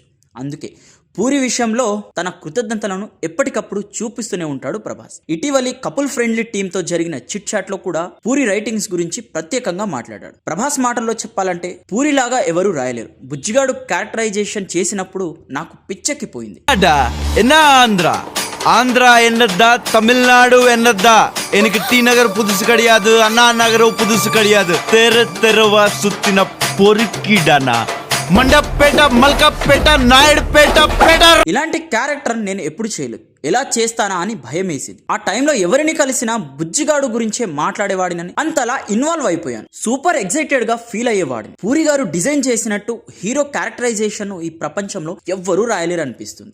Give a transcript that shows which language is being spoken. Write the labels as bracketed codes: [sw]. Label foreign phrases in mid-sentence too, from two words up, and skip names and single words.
[te] అందుకే పూరి విషయంలో తన కృతజ్ఞతలను ఎప్పటికప్పుడు చూపిస్తూనే ఉంటాడు ప్రభాస్. ఇటీవలి [en] couple friendly [te] టీంతో జరిగిన [en] chit chat [te] లో కూడా పూరి రైటింగ్స్ గురించి ప్రత్యేకంగా మాట్లాడాడు. ప్రభాస్ మాటల్లో చెప్పాలంటే పూరిలాగా ఎవరూ రాయలేరు. బుజ్జిగాడు క్యారెక్టరైజేషన్ చేసినప్పుడు నాకు పిచ్చెక్కిపోయింది. [ta] ஆந்திரா என்னதா, தமிழ்நாடு என்னதா, எனக்கு டி நகர் புதுசு கிடையாது, அண்ணா நகரம் புதுசு கிடையாது, தெருவா சுத்தின பொறுக்கிடானா, [te] మండపేట, మల్కపేట, నాయుడుపేట, పేట. ఇలాంటి క్యారెక్టర్ నేను ఎప్పుడు చేయలేదు. ఎలా చేస్తానా అని భయం వేసేది. ఆ టైంలో ఎవరిని కలిసినా బుజ్జిగాడు గురించే మాట్లాడేవాడినని అంతలా ఇన్వాల్వ్ అయిపోయాను. [en] super excited [te] గా ఫీల్ అయ్యేవాడిని. పూరి గారు డిజైన్ చేసినట్టు [en] hero characterization [te] ఈ ప్రపంచంలో ఎవ్వరూ రాయలేరు అనిపిస్తుంది.